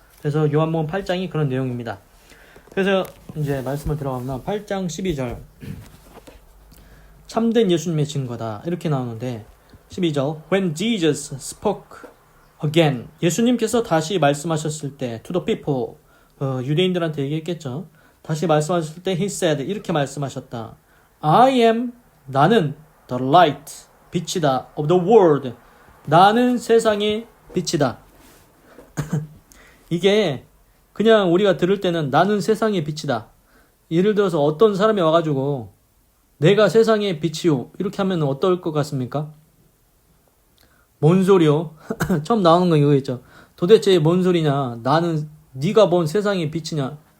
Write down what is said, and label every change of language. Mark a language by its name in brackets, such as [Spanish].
[Korean] 그래서 요한복음 8장이 그런 내용입니다. 그래서 이제 말씀을 들어가면 8장 12절 참된 예수님의 증거다 이렇게 나오는데 12절 When Jesus spoke again 예수님께서 다시 말씀하셨을 때 to the people 유대인들한테 얘기했겠죠. 다시 말씀하셨을 때 He said 이렇게 말씀하셨다. [English] I am 나는 the light 빛이다 of the world 나는 세상의 빛이다. [Korean] 이게 그냥 우리가 들을 때는 나는 세상의 빛이다. 예를 들어서 어떤 사람이 와가지고 내가 세상의 빛이요 이렇게 하면 어떨 것 같습니까? 뭔 소리요? 처음 나오는 건 이거겠죠. 도대체 뭔 소리냐? 나는 네가 뭔 세상의 빛이냐?